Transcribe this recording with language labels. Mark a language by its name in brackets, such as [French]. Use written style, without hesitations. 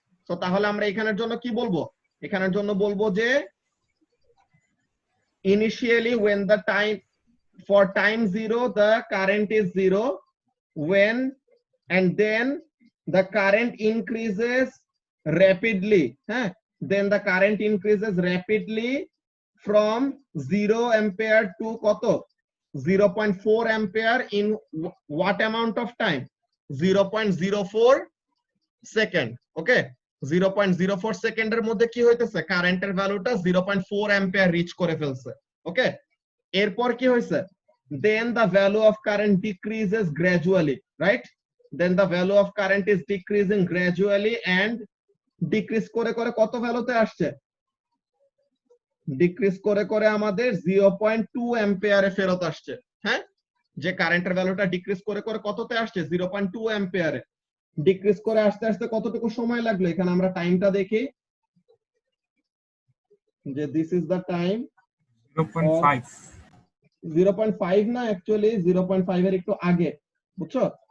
[Bangla] So তাহলে আমরা এখানের জন্য কি বলবো, এখানের জন্য বলবো যে [English] initially when the time for time 0 the current is 0, when and then the current increases rapidly, then the current increases rapidly from 0 ampere to কত 0.4 ampere in what amount of time 0.04 second. [Bangla] ওকে, 0.04 সেকেন্ডের মধ্যে কি হইতেছে কারেন্টের ভ্যালুটা 0.4 ampere rich করে ফেলছে। [English] okay, এরপর কি হইছে, then the value of current decreases gradually, right, then the value of current is decreasing gradually and decrease [Bangla] করে করে কত ভ্যালুতে আসছে, ডিক্রিজ করে করে আমাদের 0.2 অ্যাম্পিয়ারে ফেরত আসছে। হ্যাঁ, যে কারেন্টের ভ্যালুটা ডিক্রিজ করে করে কততে আসছে 0.2 অ্যাম্পিয়ারে, ডিক্রিজ করে আসতে আসতে কতটুকু সময় লাগলো, এখানে আমরা টাইমটা দেখি যে [English] this is the time 0.5 [Bangla] না, অ্যাকচুয়ালি 0.5 এর একটু আগে, বুঝছো,